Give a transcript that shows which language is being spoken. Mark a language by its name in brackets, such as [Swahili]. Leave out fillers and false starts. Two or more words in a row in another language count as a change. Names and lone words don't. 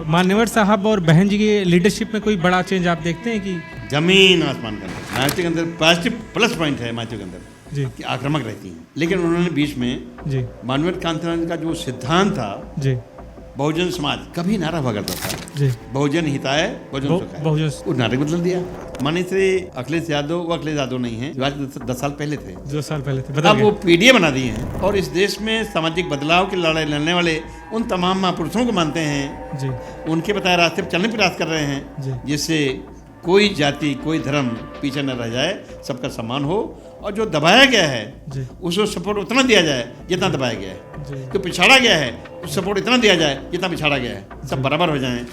[Hindi] मान्यवर साहब और बहन जी की लीडरशिप में कोई बड़ा चेंज आप देखते हैं कि? जमीन आसमान का अंतर। मायावती के अंदर [English] positive plus point [Hindi] है, मायावती के अंदर कि आक्रामक रहती हैं, लेकिन उन्होंने बीच में माननीय कांसीराम का जो सिद्धांत था बहुजन समाज कभी नारा हुआ करता था, [Sanskrit] बहुजन हिताय बहुजन सुखाय, [Hindi] उस नारे को बदल दिया। माननीय श्री अखिलेश यादव, वो अखिलेश यादव नहीं है जो आज 10 साल पहले थे, 2 साल पहले थे, अब वो पीडीए बना दिए हैं और इस देश में सामाजिक बदलाव की लड़ाई लड़ने वाले उन तमाम महापुरुषों को मानते हैं, उनके बताए रास्ते पर चलने प्रयास कर रहे हैं, जिससे कोई जाति कोई धर्म पीछे न रह जाए, सबका सम्मान हो, और जो दबाया गया है उसको सपोर्ट उतना दिया जाए जितना दबाया गया है, जो पिछाड़ा गया है उस सपोर्ट इतना दिया जाए जितना पिछाड़ा गया है, सब बराबर हो जाएं।